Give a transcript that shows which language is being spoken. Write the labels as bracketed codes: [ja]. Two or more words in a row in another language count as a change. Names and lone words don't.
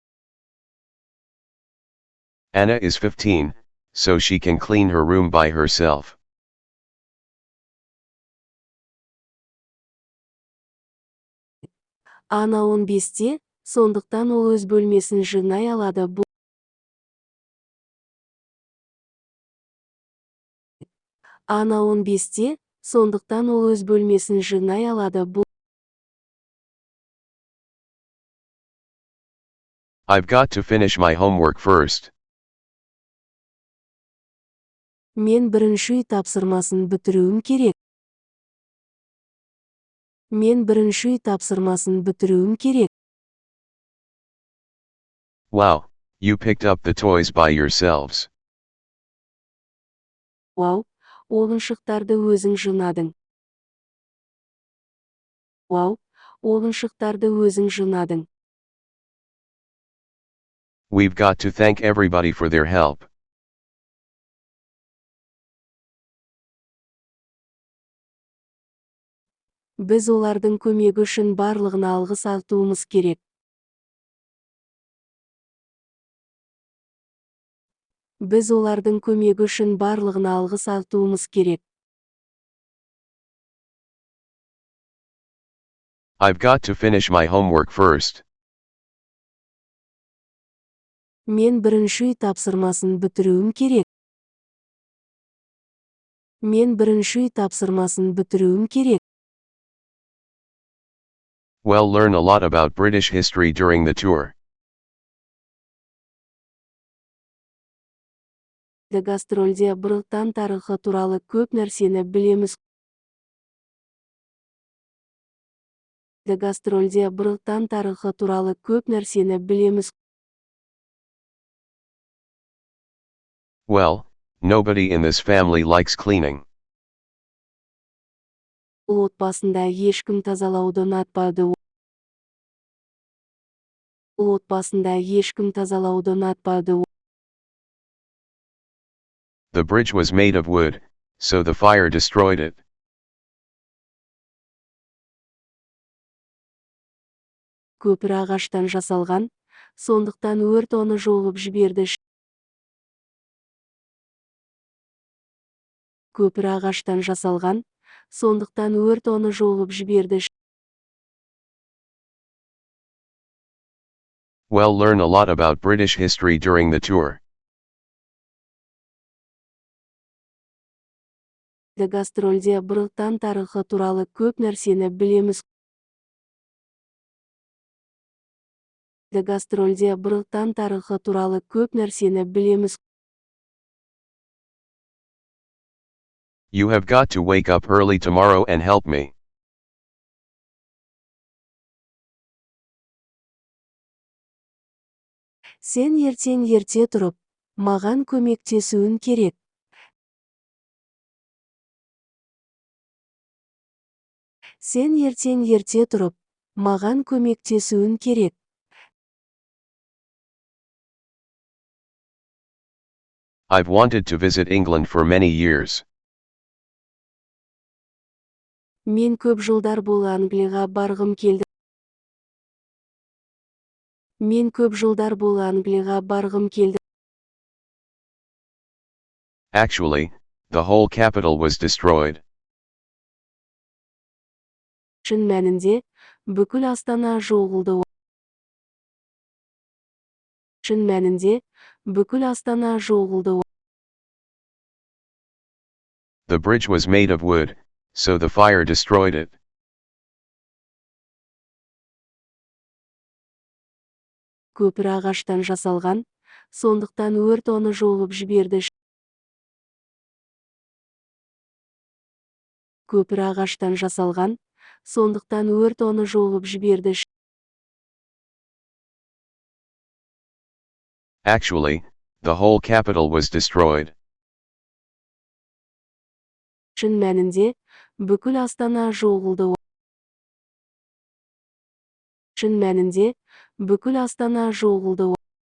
[en] Anna is 15, so she can clean her room by herself. [kk] Ана 15-те, сондықтан ол өз бөлмесін жинай алады. Ана 15-те, сондықтан ол өз бөлмесін жинай алады. [en] I've got to finish my homework first. [kk] Мен бірінші үй тапсырмасын бітіруім керек. Мен бірінші үй тапсырмасын бітіруім керек. [en] Wow, you picked up the toys by yourselves. [kk] Вау, ойыншықтарды өзің жинадың. Вау, ойыншықтарды өзің жинадың. [en] We've got to thank everybody for their help. [kk] Біз олардың көмегі үшін барлығына алғыс айтуымыз керек. Біз олардың көмегі үшін барлығына алғыс айтуымыз керек. [en] I've got to finish my homework first. [kk] Мен бірінші үй тапсырмасын бітіруім керек. Мен бірінші үй тапсырмасын бітіруім керек. [en] We'll learn a lot about British history during the tour. [kk] Гастрольде Британ тарихы туралы көп нәрсені білеміз. Гастрольде Британ тарихы туралы көп нәрсені білеміз. [en] Well, nobody in this family likes cleaning. [kk] Ол отбасында ешкім тазалауды ұнатпайды. Ол отбасында ешкім тазалауды ұнатпайды. [en] The bridge was made of wood, so the fire destroyed it. [kk] Көпір ағаштан жасалған, сондықтан өрт оны жолып жіберді. Көпір ағаштан жасалған, сондықтан өрт оны жолып жіберді. [en] Well, learn a lot about British history during the tour. [kk] Гастрольде Британ тарихы туралы көп нәрсені білеміз. Гастрольде Британ тарихы туралы көп нәрсені білеміз. [en] You have got to wake up early tomorrow and help me. [kk] Сен ертең ерте тұрып, маған көмектесуің керек. Сен ертең ерте тұрып, маған көмектесуің керек. [en] I've wanted to visit England for many years. [kk] Мен көп жылдар бойы Англияға барғым келді. Мен көп жылдар бойы Англияға барғым келді. [en] Actually, the whole capital was destroyed. [kk] Шын мәнінде, бүкіл Астана жоғалды. Шын мәнінде, бүкіл Астана жоғалды. [en] The bridge was made of wood, so the fire destroyed it. [kk] Көпір ағаштан жасалған, сондықтан өрт оны жолып жіберді. Көпір ағаштан жасалған, сондықтан өрт оны жолып жіберді. [en] Actually, the whole capital was destroyed. [kk] Шын мәнінде, бүкіл Астана жоғалды. Шын мәнінде, бүкіл Астана жоғалды.